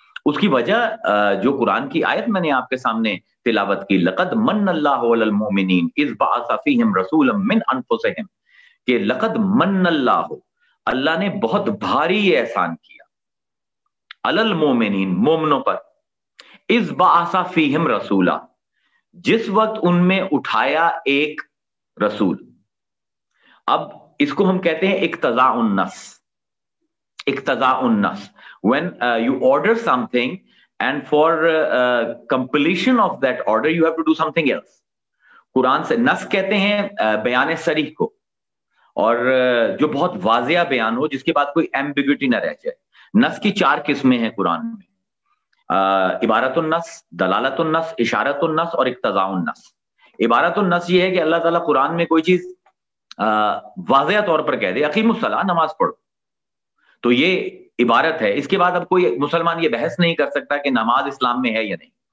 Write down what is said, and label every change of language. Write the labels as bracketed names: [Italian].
[Urdu] اس کی وجہ جو قرآن کی آیت میں نے آپ کے سامنے تلاوت کی, [Arabic] لقد من اللہ علی المؤمنین اذ بعث فیہم رسولا من انفسہم, [Urdu] کہ لقد من اللہ, اللہ نے بہت بھاری احسان کیا علی المؤمنین, مومنوں پر, اذ بعث فیہم رسولا, جس وقت ان میں اٹھایا ایک رسول. اب اس کو ہم کہتے ہیں اقتضاء النص. [English] اقتضاء النص, when you order something and for completion of that order you have to do something else. [Urdu] قرآن سے نص کہتے ہیں بیان صریح کو, اور جو بہت واضح بیان ہو جس کے بعد کوئی ایمبیگوٹی نہ رہ جائے. نص کی 4 قسمیں ہیں قرآن میں, عبارت النص, دلالت النص, اشارت النص اور اقتضاء النص. عبارت النص یہ ہے کہ اللہ تعالیٰ قرآن میں کوئی چیز واضح طور پر کہہ دے, [Arabic] اقیموا الصلاۃ, [Urdu] نماز پڑھو, تو یہ عبارت ہے. اس کے بعد اب کوئی مسلمان یہ بحث نہیں کر سکتا کہ نماز اسلام میں ہے یا نہیں.